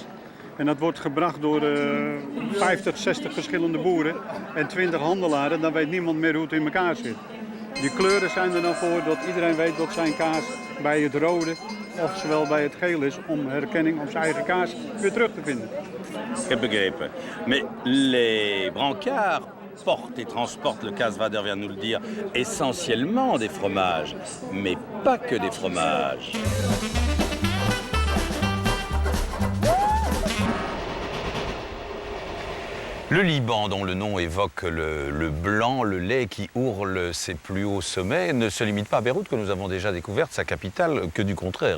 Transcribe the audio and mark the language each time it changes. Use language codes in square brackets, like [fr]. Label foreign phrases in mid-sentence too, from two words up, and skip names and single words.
[nl] En dat wordt gebracht door 50, 60 verschillende boeren en 20 handelaren. Dan weet niemand meer hoe het in elkaar zit. Die kleuren zijn er dan voor dat iedereen weet dat zijn kaas bij het rode of zowel bij het geel is om herkenning op zijn eigen kaas weer terug te vinden. Ik heb begrepen. [fr] Mais les brancards portent et transportent, le kaasvader vient nous le dire, essentiellement des fromages, mais pas que des fromages. Le Liban, dont le nom évoque le blanc, le lait qui ourle ses plus hauts sommets, ne se limite pas à Beyrouth, que nous avons déjà découverte, sa capitale, que du contraire.